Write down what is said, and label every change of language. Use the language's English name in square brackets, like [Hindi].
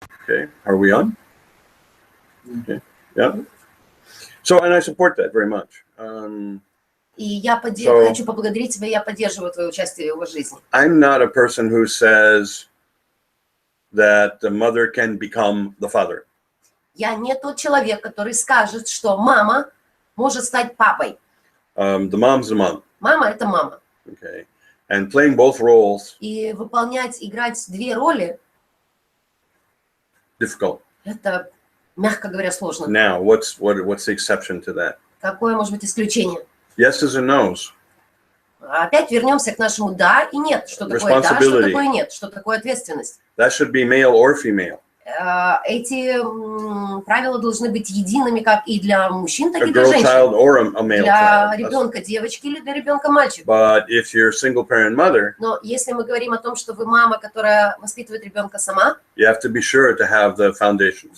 [English] Okay, are we on? Okay, yeah. So, and I support that very much. [Russian] И я хочу поблагодарить тебя, я поддерживаю твое участие в его жизни. [English] I'm not a person who says that the mother can become the father. [Russian] Я не тот человек, который скажет, что мама может стать папой. [English] The mom's the mom. [Russian] Мама – это мама. [English] Okay, and playing both roles. [Russian] И играть две роли – [English] Difficult. [Russian] это, мягко говоря, сложно. [English] Now, what's the exception to that? [Russian] Какое может быть исключение? [English] Yeses and nos. [Russian] Опять вернемся к нашему «да» и «нет». Что такое «да», что такое «нет», что такое ответственность. [English] That should be male or female. [Russian] Эти правила должны быть едиными как и для мужчин, так [English] A [Russian] и для [English] girl [Russian] женщин. [English] child or a male [Russian] Для [English] child. [Russian] ребенка девочки или для ребенка мальчика. [English] But if you're a single parent mother, [Russian] Но если мы говорим о том, что вы мама, которая воспитывает ребенка сама, [English] you have to be sure to have the foundations.